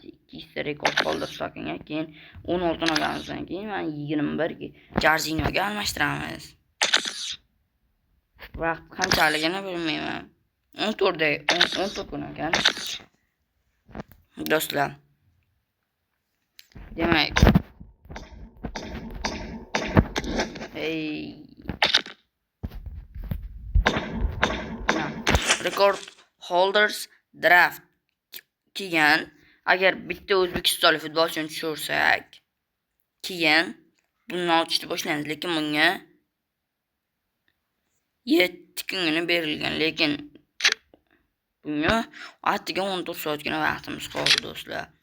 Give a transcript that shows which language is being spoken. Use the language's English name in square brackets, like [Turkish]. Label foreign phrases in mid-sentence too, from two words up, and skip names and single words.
[Uzbek] Ikkita [English] record holders [Uzbek] tokenga, keyin 16 ni olganimizdan keyin mana 21 Jorginho ga almashtiramiz. Vaqt qanchaligini bilmayman. 14 kun ekan. Do'stlar. Demak, [English] record holders draft [Uzbek] keyin agar bitta o'zbekistonlik futbolchini tushirsak, keyin buni ochishni boshlaymiz, lekin bunga 7 kungina berilgan, lekin bunga attiga 14 soatgina vaqtimiz qoldi do'stlar.